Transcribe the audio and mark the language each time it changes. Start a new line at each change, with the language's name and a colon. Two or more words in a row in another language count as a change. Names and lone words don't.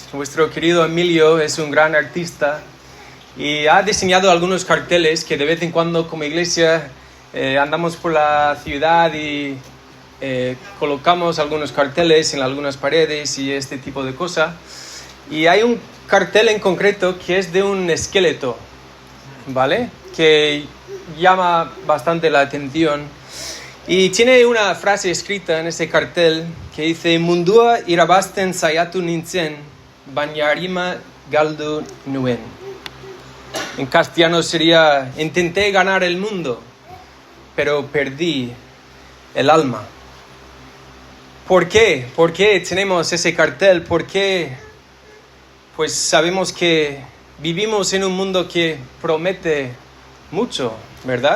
Spanish: Nuestro querido Emilio es un gran artista y ha diseñado algunos carteles que de vez en cuando como iglesia andamos por la ciudad y colocamos algunos carteles en algunas paredes y este tipo de cosas. Y hay un cartel en concreto que es de un esqueleto, ¿vale? Que llama bastante la atención. Y tiene una frase escrita en ese cartel que dice:
Basque: Mundua irabasten saiatu nintzen, bañarima galdu nuen.
Spanish: En castellano sería: intenté ganar el mundo, pero perdí el alma. ¿Por qué? ¿Por qué tenemos ese cartel? ¿Por qué? Pues sabemos que vivimos en un mundo que promete mucho, ¿verdad?